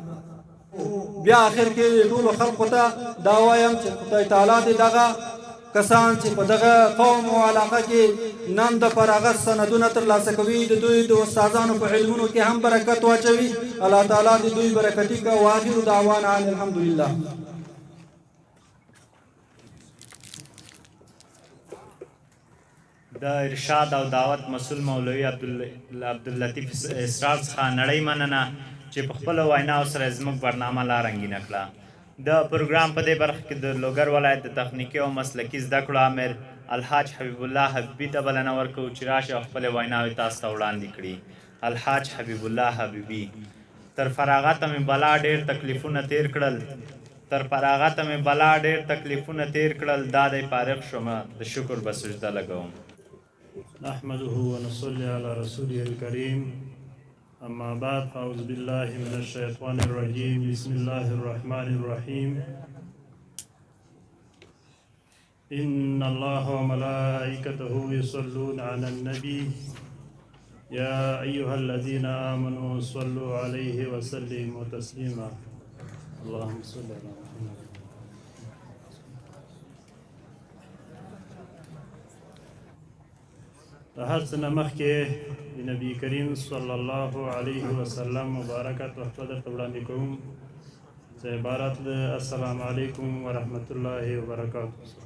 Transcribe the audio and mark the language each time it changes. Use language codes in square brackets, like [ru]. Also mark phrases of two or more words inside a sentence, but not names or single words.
[ps] بیا آخر کې ټولو خلقو ته دا وایم چې خدای تعالی دې دغه کسان چې په دغه قوم او علاقه کې نن د فراغت سندونه ترلاسه کوي، د دوی د استادانو په علمونو کې هم برکت واچوي. الله تعالی دې دوی برکتي کا. [ar] واخر دعوانا ان الحمدلله. [ps] د ارشاد او دعوت مسؤل مولوي عبداللطیف اسرار څخه نړۍ مننه چې په خپله ویناو سره زموږ برنامه لا رنګینه کړه. د پروګرام په دې برخه کې د لوګر ولایت د تخنیکي او مسلکي زده کړو امر الحاج حبیب الله حبیبي ته بلنه ورکوو چې راشي او خپلې ویناوې تاسو ته وړاندې کړي. الحاج حبیب الله حبیبي: تر فراغته مې بلا ډېر تکلیفونه تیر کړل، تر فراغته مې بلا ډېر تکلیفونه تیر کړل، دا دی فارغ شومه د شکر به سجده لګوم. [ar] نحمده ونصلي على رسوله الكريم أما بعد فأعوذ بالله من الشيطان الرجيم بسم الله الرحمن الرحيم إن الله وملائكته يصلون على النبي يا أيها الذين آمنوا صلوا عليه وسلموا تسليما اللهم صل على محمد. [ps] د هر څه نه مخکې د نبي کریم [ar] صلی الله علیه وسلم [ps] مبارکه تحفه درته وړاندې کوم چې عبارت د [ar] السلام علیکم ورحمت الله وبرکاته.